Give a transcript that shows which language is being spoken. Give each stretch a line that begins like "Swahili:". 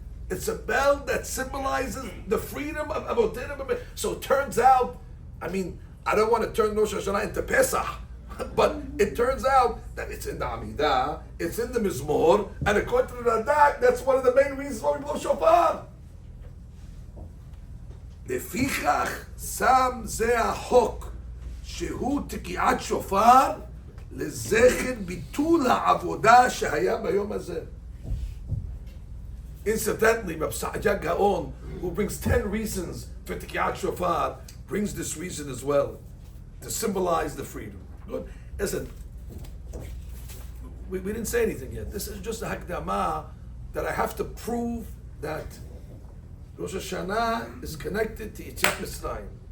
English: It's a bell that symbolizes the freedom of Avodah. So it turns out, I mean, I don't want to turn Rosh Hashanah into Pesach, but it turns out that it's in the Amidah, it's in the Mizmor, and according to the Radak, that's one of the main reasons why we blow shofar.
Hebrew: לפיכך שם זה החוק שהוא תקיעת שופר לזכר ביטול העבודה שהיה ביום הזה.
English: Incidentally, Rabbi Sa'adya Gaon, who brings 10 reasons for Tikiyat Shofar, brings this reason as well, to symbolize the freedom. Good. Listen, we didn't say anything yet. This is just a hakdama that I have to prove that Rosh Hashanah is connected to Yetziat Mitzrayim.